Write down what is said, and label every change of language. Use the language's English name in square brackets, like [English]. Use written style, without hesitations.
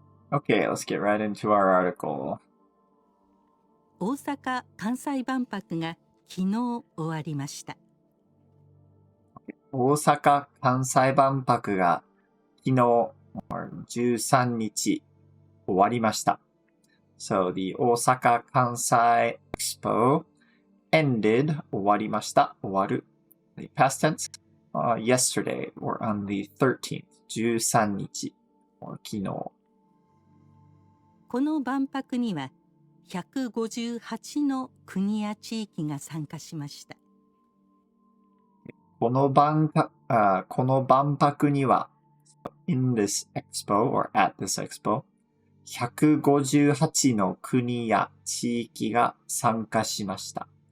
[English] Okay, let's get right into our article. [Japanese] 大阪・関西万博が昨日終わりました。大阪・関西万博が昨日13日終わりました。 [English] So the Osaka Kansai Expo ended [Japanese] 終わりました。終わる [English] the past tense yesterday or on the 13th 13日 or 昨日。 [Japanese] この万博には158の国や地域が参加しました。この万博には [English] in this expo or at this expo [Japanese] 158の国や地域が参加しました。